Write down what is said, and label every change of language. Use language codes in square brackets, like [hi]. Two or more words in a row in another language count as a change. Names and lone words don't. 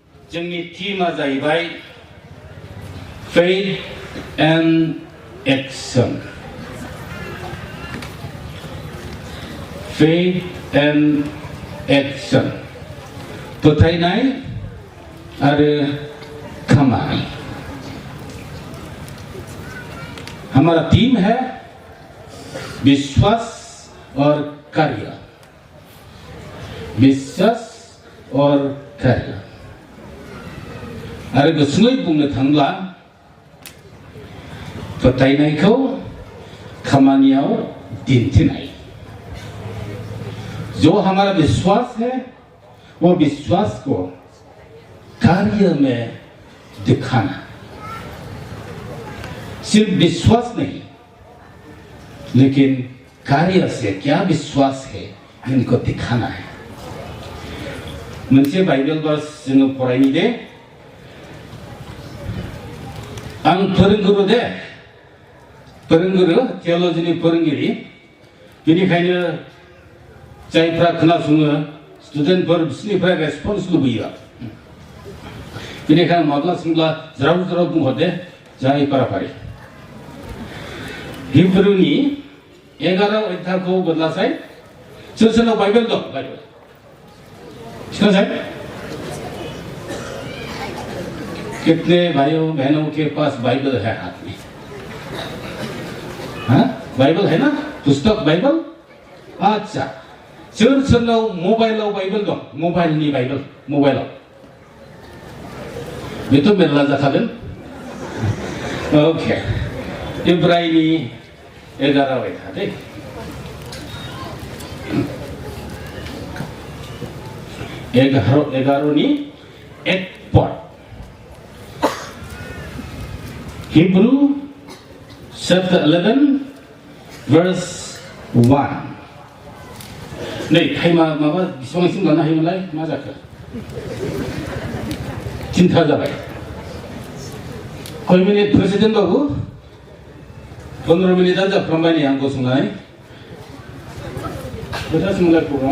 [brx] जोंनि टीमा जाहैबाय [en] faith and action. Faith and action. [brx] फोथायनाय आरो खामानि. [hi] हमारा टीम है विश्वास और कार्य. विश्वास और कार्य. [brx] आरो गुसुङै बुंनो थांब्ला फोथायनायखौ खामानियाव दिन्थिनाय. [hi] जो हमारा विश्वास है वो विश्वास को कार्य में दिखाना. सिर्फ विश्वास नहीं लेकिन कार्य से क्या विश्वास है इनको दिखाना है. [brx] मोनसे बाइबल वर्स जोङो फरायनि दे. आं फोरोंगुरु दे, फोरोंगुरु थिय'लजिनि फोरोंगिरि. बेनिखायनो जायफ्रा खोनासङो स्टुडेन्टफोर बिसोरनिफ्राय रेसपन्स लुबैयो. बेनिखायनो माब्ला सोंब्ला ज्राव ज्राव बुंहरदे जाय फाराफारि. हिब्रुनि 11 अध्यायखौ बदलासाय. सोर सोरनाव बाइबेल दं? बाइबेल सिखासाय. [hi] कितने भाइयों बहनों के पास बाइबल है हाथ में? हाँ, बाइबल है ना? पुस्तक बाइबल. अच्छा, [brx] सोर सोरनाव मबाइलाव बाइबल दं? मबाइलनि बाइबल मबाइलाव. बेथ' मेरला जाखागोन. ओके, इब्राहिमनि 11 अध्याय दे. एगार'नि 1 पद. [en] Hebrew chapter 11 verse 1. [brx] नै टाइमा माबा बेसेबांसिम लानो हायोमोनलाय? मा जाखो? 3 जाबाय. कय मिनिट प्रेसिडेन्ट बाबु? 15 मिनिटआ जाफ्रामबाय नै आं गसंनानै. खोथासोंलाय प्रग्रामा?